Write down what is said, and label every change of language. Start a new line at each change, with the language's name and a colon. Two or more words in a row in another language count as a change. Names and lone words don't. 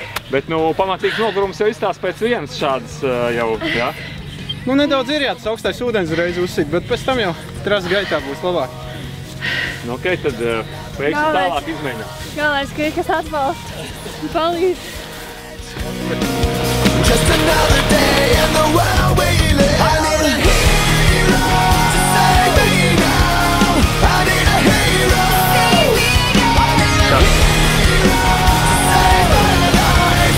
Latvian: Bet, nu, pamatīgs nogurums jau izstās pēc vienas šādas jau, jā? Nu, nedaudz ir tas augstais ūdens uzreiz uzsit, bet pēc tam jau trases gaitā būs labāk. Nu, ok, tad veiksim tālāk izmēģināt. Galvenais, ka ir kas atbalsta un palīdz.
English: Just another day in the world where you live. I need a hero to save me now. I need a hero. Save me now. I need a hero to save my life.